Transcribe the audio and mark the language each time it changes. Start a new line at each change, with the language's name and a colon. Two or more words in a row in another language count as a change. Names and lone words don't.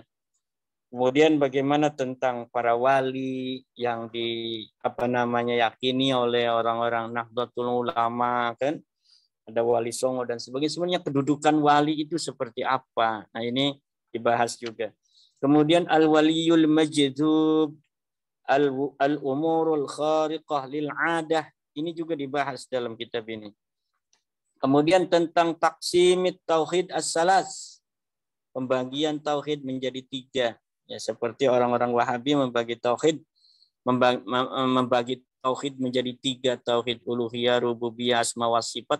Indonesian: Kemudian bagaimana tentang para wali yang yakini oleh orang-orang Nahdlatul Ulama, kan? ada wali songo dan sebagainya. Sebenarnya kedudukan wali itu seperti apa? Nah, ini dibahas juga. Kemudian
Arabic: الولي المجذوب، الأمور الخارقة للعادة.
Indonesian: Ini juga dibahas dalam kitab ini. Kemudian tentang
Arabic: تقسيم التوحيد الثلاث.
Indonesian: Pembagian tauhid menjadi 3. Ya, seperti orang-orang Wahabi membagi tauhid menjadi 3, tauhid uluhiyah, rububiyah,
Arabic: أسماء وصفات.